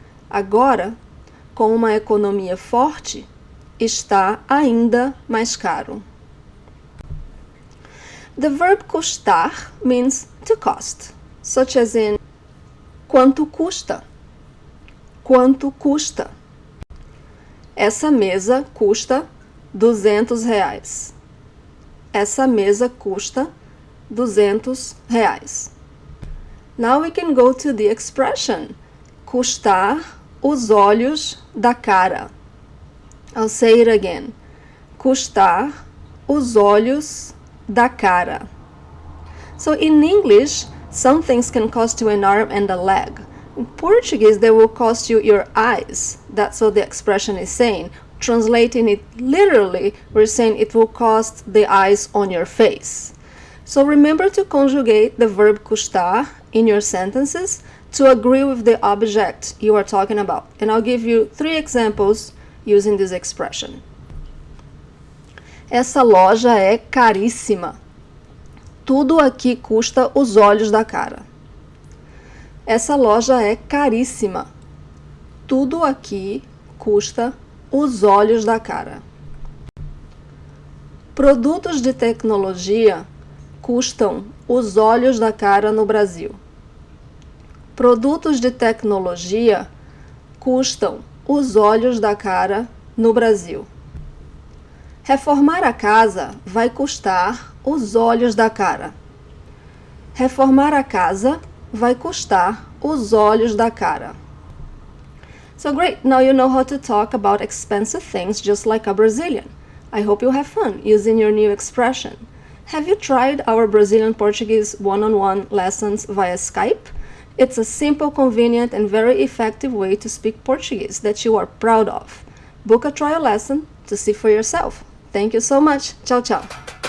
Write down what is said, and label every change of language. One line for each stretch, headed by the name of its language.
Portuguese: Agora, com uma economia forte, está ainda mais caro.
English: The verb custar means to cost, such as in
Portuguese: quanto custa? Quanto custa? Essa mesa custa R$200. Essa mesa custa R$200.
English: Now we can go to the expression
Portuguese: custar os olhos da cara.
English: I'll say it again.
Portuguese: Custar os olhos da cara.
English: So in English, some things can cost you an arm and a leg. In Portuguese, they will cost you your eyes. That's what the expression is saying. Translating it literally, we're saying it will cost the eyes on your face. So remember to conjugate the verb custar in your sentences to agree with the object you are talking about. And I'll give you 3 examples using this expression.
Portuguese: Essa loja é caríssima. Tudo aqui custa os olhos da cara. Essa loja é caríssima. Tudo aqui custa os olhos da cara. Produtos de tecnologia custam os olhos da cara no Brasil. Produtos de tecnologia custam os olhos da cara no Brasil. Reformar a casa vai custar os olhos da cara. Reformar a casa vai custar os olhos da cara.
English: So great, now you know how to talk about expensive things just like a Brazilian. I hope you have fun using your new expression. Have you tried our Brazilian Portuguese one-on-one lessons via Skype? It's a simple, convenient, and very effective way to speak Portuguese that you are proud of. Book a trial lesson to see for yourself. Thank you so much. Tchau, tchau.